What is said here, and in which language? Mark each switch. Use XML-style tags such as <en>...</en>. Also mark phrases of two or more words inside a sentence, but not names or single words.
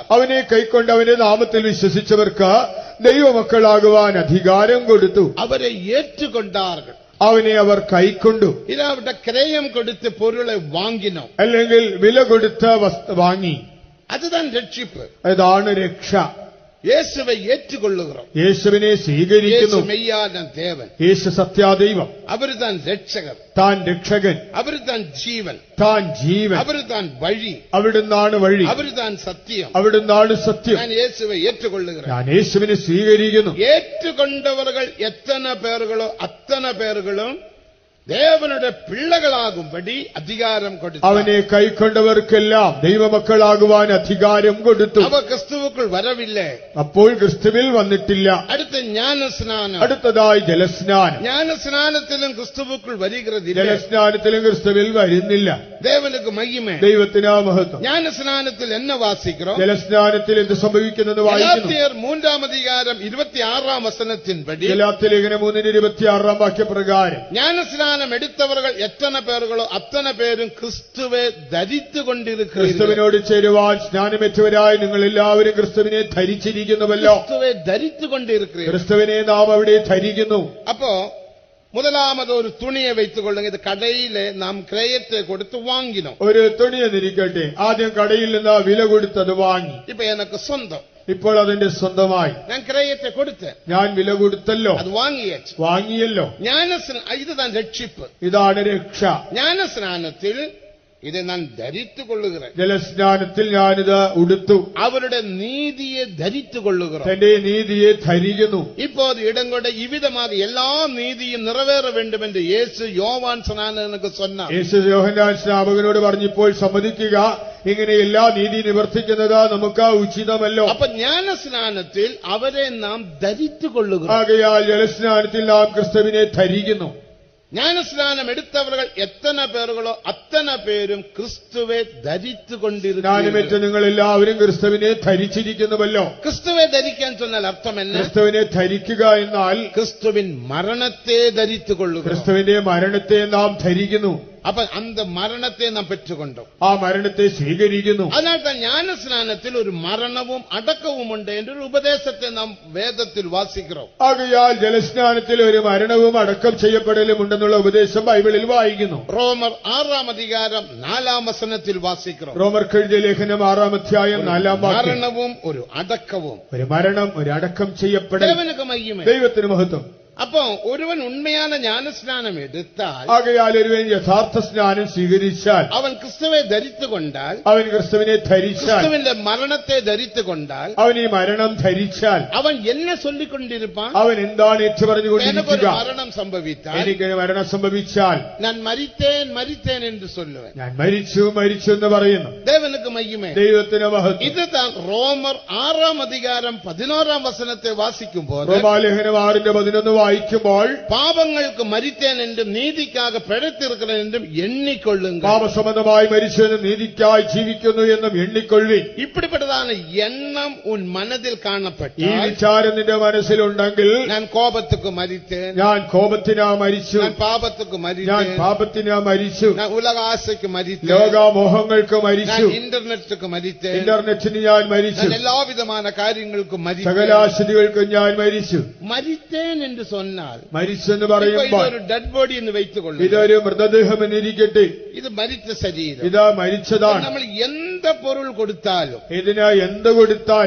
<ml>അവനെ കൈക്കൊണ്ട് അവന്റെ നാമത്തിൽ വിശ്വസിച്ചവർക്ക് ദൈവമക്കളാകുവാൻ അധികാരം കൊടുത്തു. അവരെ ഏറ്റുകൊണ്ടാർകൾ, അവനെ അവർ കൈക്കൊണ്ടു. ഇതവിടെ ക്രയം കൊടുത്ത് പൊരുളെ വാങ്ങിനോ, അല്ലെങ്കിൽ വില കൊടുത്ത് വാങ്ങി. അതുതാണ് രക്ഷിപ്പ്. അതാണ് രക്ഷ.</ml> <ta>இயேசுவை ஏற்றுக்கொள்ளுகிறோம்.</ta> <ml>യേശുവിനെ</ml> <ta>இயேசு</ta> <ml>സ്വീകരിക്കുന്നു.</ml> <ta>மெய்யான தேவன்.</ta> <ml>യേശു സത്യാദൈവം.</ml> <ta>அவர்தான் രക്ഷകർ.</ta> <ml>താൻ രക്ഷകൻ.</ml> <ta>அவர்தான் ஜீவன்.</ta> <ml>താൻ ജീവൻ.</ml> <ta>அவர்தான் வழி.</ta> <ml>അവിടുന്നാണ് വഴി.</ml> <ta>அவர்தான் சத்தியம்.</ta> <ml>അവിടുന്നാണ് സത്യം.</ml> <ta>நான் இயேசுவை ஏற்றுக்கொள்ளுகிறேன்.</ta> <ml>ഞാൻ യേശുവിനെ സ്വീകരിക്കുന്നു.</ml> <ta>ஏற்றுக்கொண்டவர்கள் எத்தனை பேர்களோ அத்தனை பேர்களும் தேவனுடைய பிள்ளைகளாகும்படி அதிகாரம் கொடுத்தார்.</ta> <ml>അവനെ കൈക്കൊണ്ടവർക്കെല്ലാം ദൈവമക്കളാകുവാൻ അധികാരം കൊടുത്തു.</ml> <ta>அவ கிறிஸ்துவுக்குள் வரவில்லை.</ta> <ml>അപ്പോൾ ക്രിസ്തുവിൽ വന്നിട്ടില്ല.</ml> <ta>அடுத்து ஞான ஸ்நானம்.</ta> <ml>അടുത്തതായി ജലസ്നാനം.</ml> <ta>ஞான ஸ்நானத்திலும் கிறிஸ்துவுக்குள் வருகிறதில்லை.</ta> <ml>ജലസ്നാനത്തിലും ക്രിസ്തുവിൽ വരുന്നില്ല.</ml> <ta>தேவனுக்கு மகிமை.</ta> <ml>ദൈവത്തിനാ മഹത്വം.</ml> <ta>ஞான ஸ்நானத்தில் என்ன வாசிக்கிறோம்?</ta> <ml>ജലസ്നാനത്തിൽ എന്ത് സംഭവിക്കുന്നത് വായിക്കുന്നു. ഗലാത്യർ 3-ാം അധികാരം 26-ാം വചനത്തിൻപടി ഗലാത്യ ലേഖനം 3:26 വാക്യപ്രകാരം</ml> <ta>ஞானஸ்நானம் எடுத்தவர்கள் எத்தனை பேர்களோ அத்தனை பேரும் கிறிஸ்துவை தரித்து கொண்டிருக்கிறீர்கள்.</ta> <ml>ക്രിസ്തുവിനോട് ചേരുവാൻ സ്നാനമേറ്റവരായി നിങ്ങൾ എല്ലാവരും ക്രിസ്തുവിനെ ധരിച്ചിരിക്കുന്നുവല്ലോ.</ml> <ta>கிறிஸ்துவை தரித்து கொண்டிருக்கிறீர்கள்.</ta> <ml>ക്രിസ്തുവിനെ നാം അവിടെ ധരിക്കുന്നു.</ml> <ta>அப்போ முதலாவது ஒரு துணியை வைத்துக் கொள்ளுங்க. இது கடையிலே நாம் கிரயத்தை கொடுத்து வாங்கினோம்.</ta> <ml>ഒരു തുണി എന്നിരിക്കട്ടെ, ആദ്യം കടയിൽ നിന്ന് വില കൊടുത്തത് വാങ്ങി.</ml> <ta>இப்ப எனக்கு சொந்தம்.</ta> <ml>ഇപ്പോൾ അതെന്റെ സ്വന്തമായി.</ml> <ta>நான் கிரயத்தை கொடுத்தேன்.</ta> <ml>ഞാൻ വില കൊടുത്തല്ലോ,</ml> <ta>அது வாங்கியாச்சு.</ta> <ml>വാങ്ങിയല്ലോ.</ml> <ta>இதுதான் ரட்சிப்பு.</ta> <ml>ഇതാണ് രക്ഷ.</ml> <ta>ஞான ஸ்நானத்தில் இதை நான் தரித்துக் கொள்ளுகிறேன்.</ta> <ml>ജലസ്നാനത്തിൽ ഞാനിത് ഉടുത്തു.</ml> <ta>அவருடைய நீதியை தரித்துக் கொள்ளுகிறோம்.</ta> <ml>തന്റെ നീതിയെ ധരിക്കുന്നു.</ml> <ta>இப்போது இடங்கொண்ட இவ்விதமாக எல்லா நீதியும் நிறைவேற வேண்டும் என்று இயேசு யோவான் ஸ்நானனுக்கு சொன்னார்.</ta> <ml>യേശു യോഹന്നാൻ സ്നാപകനോട് പറഞ്ഞപ്പോൾ സമ്മതിക്കുക, ഇങ്ങനെ എല്ലാ നീതി നിവർത്തിക്കുന്നത് നമുക്ക് ഉചിതമല്ലോ.</ml> <ta>அப்ப ஞான ஸ்நானத்தில் அவரை நாம் தரித்துக் கொள்ளுகிறோம்.</ta> <ml>ആകയാൽ ജലസ്നാനത്തിൽ നാം ക്രിസ്തുവിനെ ധരിക്കുന്നു.</ml> <ta>ஞானஸ்நானம் எடுத்தவர்கள் எத்தனை பேர்களோ அத்தனை பேரும் கிறிஸ்துவை தரித்து கொண்டிருக்கிறார்கள்.</ta> <ml>സ്നാനമേറ്റ നിങ്ങൾ എല്ലാവരും ക്രിസ്തുവിനെ ധരിച്ചിരിക്കുന്നുവല്ലോ.</ml> <ta>கிறிஸ்துவை தரிക്കാൻ சொன்னால் அர்த்தம் என்ன?</ta> <ml>ക്രിസ്തുവിനെ ധരിക്കുക എന്നാൽ</ml> <ta>கிறிஸ்துவின் மரணத்தை தரித்துக் கொள்ளுகிறோம்.</ta> <ml>ക്രിസ്തുവിന്റെ മരണത്തെ നാം ധരിക്കുന്നു.</ml> <ta>அப்ப அந்த மரணத்தை நாம் பெற்றுக்கொண்டோம்.</ta> <ml>ആ മരണത്തെ സ്വീകരിക്കുന്നു.</ml> <ta>அதனால்தான் ஞான ஸ்நானத்தில் ஒரு மரணமும்</ta> <ml>அடக்கവും ഉണ്ട്</ml> <ta>என்ற ஒரு உபதேசத்தை நாம் வேதத்தில் வாசிக்கிறோம்.</ta> <ml>ആകയാൽ ജലസ്നാനത്തിൽ ഒരു മരണവും അടക്കം ചെയ്യപ്പെടലും ഉണ്ടെന്നുള്ള ഉപദേശം ബൈബിളിൽ വായിക്കുന്നു.</ml> <ta>ரோமர் 6-ாம் அதிகாரம் 4-ாம் வசனத்தில் வாசிக்கிறோம்.</ta> <ml>റോമർക്കെഴുതിയ ലേഖനം 6-ാം അധ്യായം 4-ാം വാക്യം.</ml> <ta>மரணமும் ஒரு அடக்கവും.</ta> <ml>ഒരു മരണം, ഒരു അടക്കം ചെയ്യപ്പെടൽ.</ml> <ta>தேவனுக்கு மகிமை.</ta> <ml>ദൈവത്തിന് മഹത്വം.</ml> <ta>அப்போ ஒருவன் உண்மையான ஞானஸ்நானம் எடுத்தால்,</ta> <ml>ആകയാൽ ഒരുവൻ യഥാർത്ഥ സ്നാനം സ്വീകരിച്ചാൽ,</ml> <ta>அவன் கிறிஸ்துவை தரித்துக் கொண்டால்,</ta> <ml>അവൻ ക്രിസ്തുവിനെ ധരിച്ചാൽ,</ml> <ta>கிறிஸ்துவின் மரணத்தை தரித்துக் கொண்டால்,</ta> <ml>അവൻ ഈ മരണം ധരിച്ചാൽ,</ml> <ta>அவன் என்ன சொல்லிக் கொண்டிருப்பான்?</ta> <ml>അവൻ എന്താണ്</ml> <ta>எனக்கு ஒரு</ta> <ml>ഏറ്റുപറഞ്ഞുകൊണ്ടിരിക്കുക?</ml> <ta>மரணம் சம்பவித்தால்</ta> <ml>എനിക്ക് മരണം സംഭവിച്ചാൽ</ml> <ta>நான் மரித்தேன் மரித்தேன் என்று சொல்லுவேன்.</ta> <ml>ഞാൻ മരിച്ചു മരിച്ചു എന്ന് പറയുന്നു.</ml> <ta>தேவனுக்கு மகிமை.</ta> <ml>ദൈവത്തിന് മഹത്വം.</ml> <ta>இதுதான் ரோமர் 6-ாம் அதிகாரம் 11-ாம் வசனத்தை வாசிக்கும் போது,</ta> <ml>റോമാലേഖനം 6:11 വായിക്കുമ്പോൾ,</ml> <ta>பாவங்களுக்கு மரித்தேன் என்றும் நீதிக்காக பிழைத்திருக்கிறேன் என்றும் எண்ணிக்கொள்ளுங்கள்.</ta> <ml>പാപസംബന്ധമായി മരിച്ചെന്നും നീതിക്കായി ജീവിക്കുന്നു എന്നും എണ്ണിക്കൊള്ളുവിൻ.</ml> <ta>இப்படிப்பட்டதான எண்ணம் உன் மனதில்</ta> <ml>ഈ</ml> <ta>காணப்பட்டால்,</ta> <ml>വിചാരം നിന്റെ മനസ്സിലുണ്ടെങ്കിൽ,</ml> <ta>நான் கோபத்துக்கு மரித்தேன்,</ta> <ml>ഞാൻ കോപത്തിനാ മരിച്ചു,</ml> <ta>நான் பாபத்துக்கு</ta> <ml>ഞാൻ</ml> <ta>மரித்தேன்,</ta> <ml>പാപത്തിനാ മരിച്ചു,</ml> <ta>நான் உலக ஆசைக்கு மரித்தேன்,</ta> <ml>ലോകമോഹങ്ങൾക്ക് മരിച്ചു,</ml> <ta>நான் ഇന്റർനെറ്റുக்கு മരിத்தேன்,</ta> <ml>ഇന്റർനെറ്റിന് ഞാൻ മരിച്ചു,</ml> <ta>நான் எல்லா விதமான காரியங்களுக்கும் மரித்தேன்.</ta> <ml>സകലാശുദ്ധികൾക്കും ഞാൻ മരിച്ചു.</ml> <ta>மரித்தேன் என்று சொன்னால்,</ta> <ml>മരിച്ചെന്ന്</ml> <ta>இப்போ இது</ta> <ml>പറയുമ്പോൾ</ml> <ta>ஒரு டெட் பாடி என்று வைத்துக் கொள்ளுங்கள்.</ta> <ml>ഇതൊരു മൃതദേഹം എന്നിരിക്കട്ടെ,</ml> <ta>இது மரித்த சரீரம்.</ta> <ml>ഇതാ മരിച്ചതാണ്.</ml> <ta>നമ്മൾ எந்த பொருள் கொடுத்தாலும்,</ta> <ml>ഇതിന് എന്ത് കൊടുത്താലും,</ml>